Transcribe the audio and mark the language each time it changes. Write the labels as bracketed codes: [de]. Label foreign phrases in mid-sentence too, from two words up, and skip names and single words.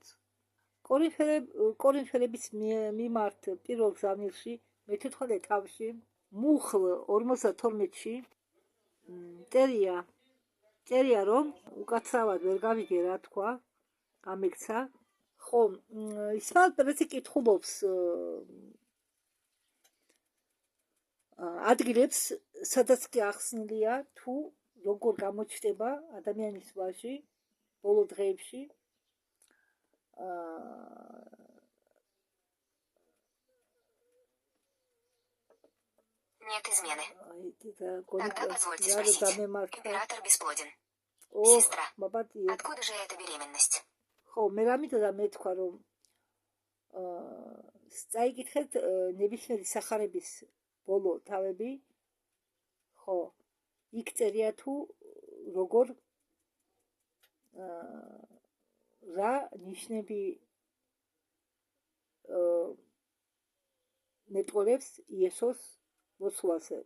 [ka] კორინთელების მიმართ პირველ გზავნილში მე-14 თავში მუხლ 52-ში წერია რომ უკაცრავად ვერ გავიგე რა თქვა, გამექცა. ხო, ისმაილ პერესი კითხულობს ადგილებს, სადაც კი ახსნილია თუ როგორ გამოჩნდება ადამიანის ვაჟი ბოლო დღეებში. [ru] Нет измены. Тогда позвольте спросить. Император бесплоден. Сестра, откуда же эта беременность? [ka] ხო, მე რამითოდა მე თქვა რომ წაიკითხეთ ნებისმიერი სახარების ბოლო თავები. ხო, იქ წერია თუ როგორ რა ნიშნები მეტყოლებს იესოს მოსვლაზე.